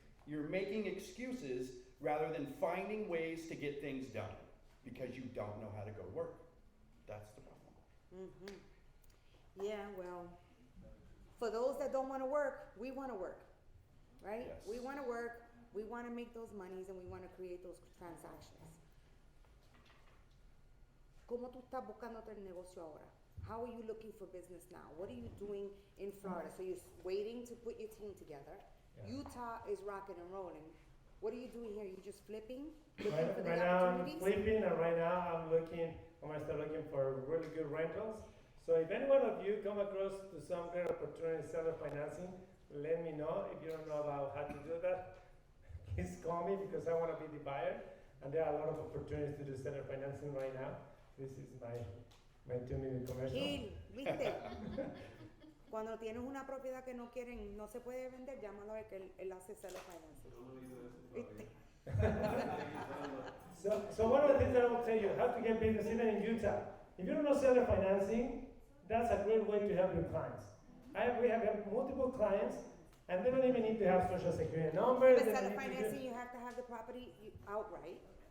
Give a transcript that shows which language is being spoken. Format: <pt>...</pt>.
<en>You're making excuses rather than finding ways to get things done because you don't know how to go to work. That's the problem. Mm-hmm. Yeah, well, for those that don't want to work, we want to work, right? Yes. We want to work, we want to make those monies, and we want to create those transactions.</en> <es>¿Cómo tú estás buscándote el negocio ahora?</es> <en>How are you looking for business now? What are you doing in Florida? So you're waiting to put your team together. Yeah. Utah is rocking and rolling. What are you doing here? You just flipping? Looking for the Right now I'm opportunities? flipping, and right now I'm gonna start looking for really good rentals. So if any one of you come across to some great opportunity seller financing, let me know. If you don't know about how to do that, please call me because I wanna be the buyer. And there are a lot of opportunities to do seller financing right now. This is my 2-minute commercial.</en> <es>Gil, ¿viste? Cuando tienes una propiedad que no quieren, no se puede vender, llámalo a ver que él hace seller financing. ¿Viste?</es> <en>So one of the things that I will tell you, how to get business even in Utah. If you don't know seller financing, that's a great way to help your clients. We have multiple clients, and they don't even need to have social security numbers. But they don't seller need to financing, you have to have the property outright.</en>